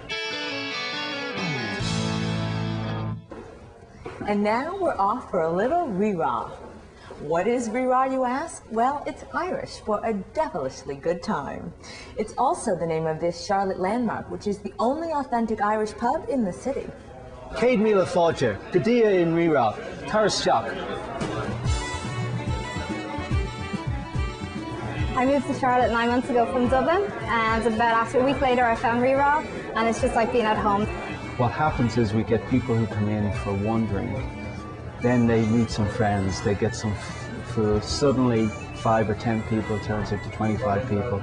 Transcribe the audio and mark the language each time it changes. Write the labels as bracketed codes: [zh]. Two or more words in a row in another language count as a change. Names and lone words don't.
[en] And now we're off for a little ree-raw. What is ree-raw, you ask? Well, it's Irish for a devilishly good time. It's also the name of this Charlotte landmark, which is the only authentic Irish pub in the city. [ga] Céad míle fáilte, go dtí in ree-raw, Thuras Seach. [en] I moved to Charlotte 9 months ago from Dublin, and about after a week later I found Reraw, and it's just like being at home. What happens is we get people who come in for one drink, then they meet some friends, they get some food, suddenly 5 or 10 people turns into 25 people.